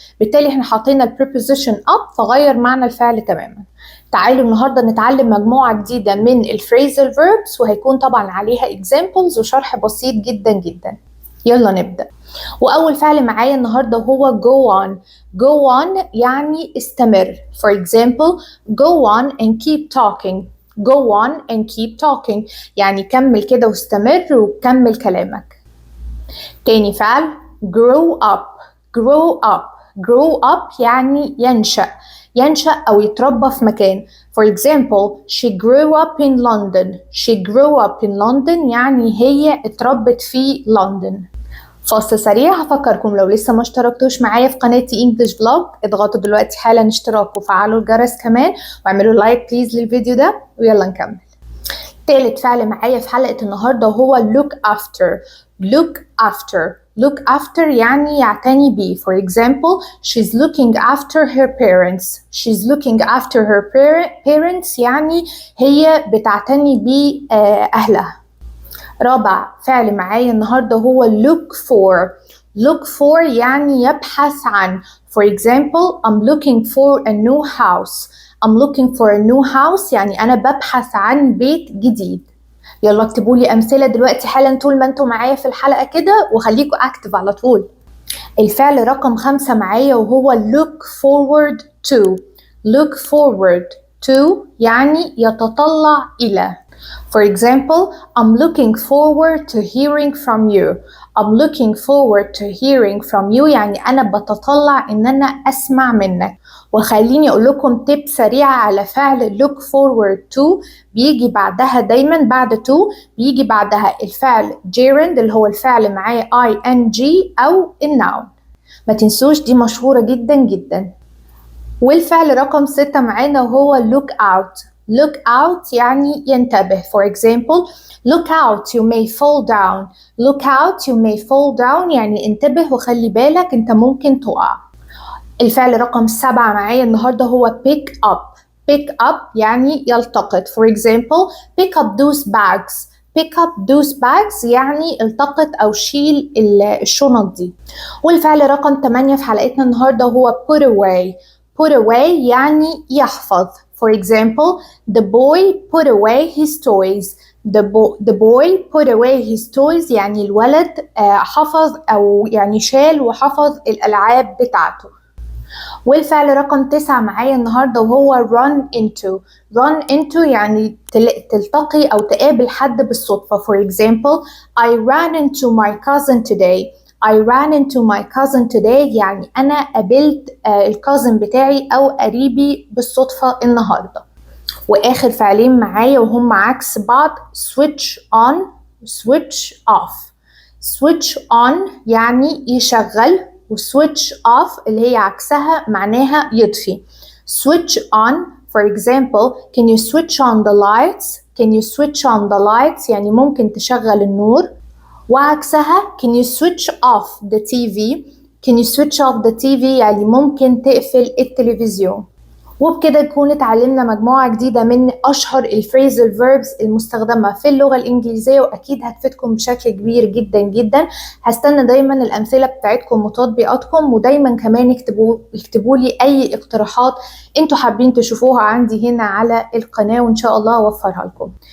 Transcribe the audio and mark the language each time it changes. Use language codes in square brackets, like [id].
[ar] بالتالي احنا حاطين preposition up فغير معنى الفعل تماما. تعالوا النهاردة نتعلم مجموعة جديدة من الفريزل verbs، وهيكون طبعا عليها examples وشرح بسيط جدا جدا. يلا نبدأ. وأول فعل معايا النهاردة هو go on. go on يعني استمر. [en] For example, go on and keep talking. go on and keep talking [ar] يعني كمل كده واستمر وكمل كلامك. تاني فعل grow up. [en] grow up. [ar] grow up يعني ينشأ أو يتربى في مكان. [en] For example, she grew up in London. she grew up in London [ar] يعني هي اتربت في لندن. فاصل سريع، هفكركم لو لسه ما اشتركتوش معايا في قناتي انجلش فلوج اضغطوا دلوقتي حالا اشتراك وفعلوا الجرس كمان واعملوا لايك بليز للفيديو ده، ويلا نكمل. تالت فعل معايا في حلقة النهاردة هو look after. [en] look after. [ar] look after يعني يعتني بيه. [en] For example, she's looking after her parents. she's looking after her parents [ar] يعني هي بتعتني بأهلها. رابع فعل معايا النهاردة هو look for. look for يعني يبحث عن. [en] For example, I'm looking for a new house. I'm looking for a new house [ar] يعني أنا ببحث عن بيت جديد. يلا اكتبوا لي أمثلة دلوقتي حالا طول ما انتوا معايا في الحلقة كده، وخليكوا أكتب على طول. الفعل رقم 5 معايا وهو look forward to. look forward to يعني يتطلع إلى. [en] For example, I'm looking forward to hearing from you. I'm looking forward to hearing from you [ar] يعني أنا بتطلع إن أنا أسمع منك. وخليني أقول لكم تip سريعة على فعل look forward to. بيجي بعدها دايما بعد to بيجي بعدها الفعل gerund اللي هو الفعل معاه ing أو الnoun. ما تنسوش دي مشهورة جدا جدا. والفعل رقم 6 معانا وهو look out. look out يعني ينتبه. [en] For example, look out you may fall down. look out you may fall down [ar] يعني انتبه وخلي بالك انت ممكن تقع. الفعل رقم 7 معايا النهاردة هو pick up. pick up يعني يلتقط. [en] For example, pick up those bags. pick up those bags [ar] يعني التقط أو شيل الشنط دي. والفعل رقم 8 في حلقتنا النهاردة هو put away. put away يعني يحفظ. [en] For example, the boy put away his toys. the boy put away his toys [ar] يعني الولد حفظ أو يعني شال وحفظ الألعاب بتاعته. والفعل رقم 9 معايا النهاردة وهو run into. run into يعني تلتقي أو تقابل حد بالصدفة. [en] For example, I ran into my cousin today. I ran into my cousin today [ar] يعني أنا قابلت الكازن بتاعي أو قريبي بالصدفة النهاردة. وآخر فعلين معايا وهم عكس بعض switch on switch off. switch on يعني يشغل، و switch off اللي هي عكسها معناها يطفي. [en] switch on for example, can you switch on the lights. can you switch on the lights [ar] يعني ممكن تشغل النور. وعكسها [en] can you switch off the TV. can you switch off the TV [ar] يعني ممكن تقفل التلفزيون. وبكده نكون اتعلمنا مجموعة جديدة من أشهر الفريزل verbs المستخدمة في اللغة الإنجليزية، وأكيد هتفيدكم بشكل كبير جدا جدا. هستنى دايما الأمثلة بتاعتكم وتطبيقاتكم، ودايما كمان اكتبوا لي أي اقتراحات انتوا حابين تشوفوها عندي هنا على القناة، وإن شاء الله أوفرها لكم.